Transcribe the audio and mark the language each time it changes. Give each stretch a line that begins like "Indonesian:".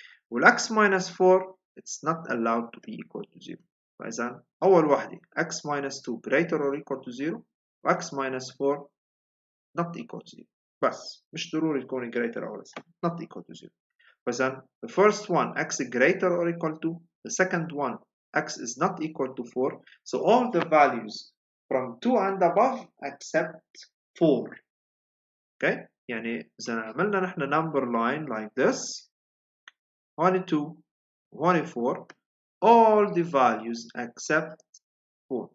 English: والx minus 4 it's not allowed to be equal to 0. فإذا أول واحدة x minus 2 greater or equal to 0 و x minus 4 not equal to 0.
Arabic: بس مش ضروري تكون
English: greater or less. not equal to 0. فإذا the first one x greater or equal to, the second one x is not equal to 4. So all the values from 2 and above except 4. okay. يعني إذا عملنا نحن number line like this 22 24 all the values except 4.